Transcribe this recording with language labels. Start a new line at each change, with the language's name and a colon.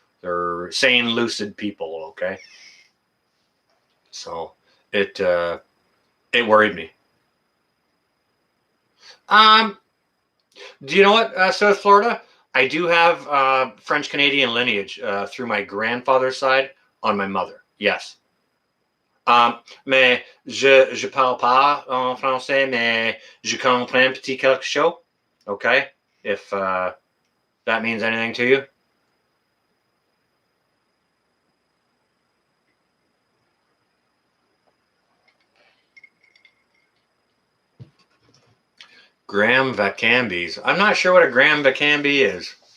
English: They're sane, lucid people. Okay. So it worried me. Do you know what, South Florida? I do have French Canadian lineage through my grandfather's side on my mother. Yes.
French: Mais je parle pas en français, mais je comprends petit quelque chose.
English: Okay? If that means anything to you. Graham Vacambies. I'm not sure what a Graham Vacambi is.